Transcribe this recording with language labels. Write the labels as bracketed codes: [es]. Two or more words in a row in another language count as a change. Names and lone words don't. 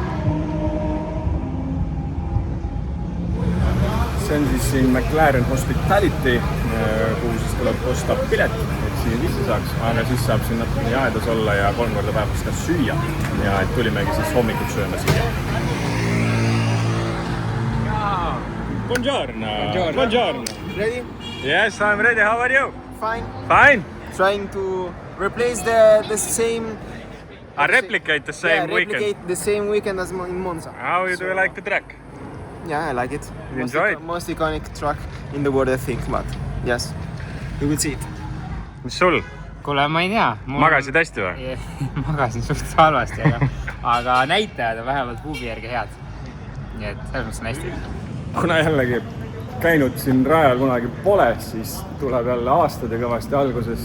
[et] See on siis siin McLaren Hospitality, kuhu siis tuleb osta pilet, et siia sisse saaks, aga siis saab siin natuke jaedas olla ja 3 korda päevas ka süüa. Ja et tulimegi siis hommikut sööma siia. [it] Buongiorno. Buongiorno. [en] Ready? Yes, I'm ready. How are you? Fine. Fine. Trying to replace the same... replicate the same weekend. Replicate the same weekend as in Monza. How do you like the track? Yeah, I like it. You enjoy it? Most iconic track in the world, I think, but yes, we will see it. [et] Mis sul? Kuule, ma ei tea. Magasid hästi või? Magasin suht halvasti, aga näitajad on vähemalt puubi järgi head. Nii et selles mõttes on hästi. Kuna jällegi käinud siin rajal kunagi pole, siis tuleb jälle aastad ja kõvasti alguses.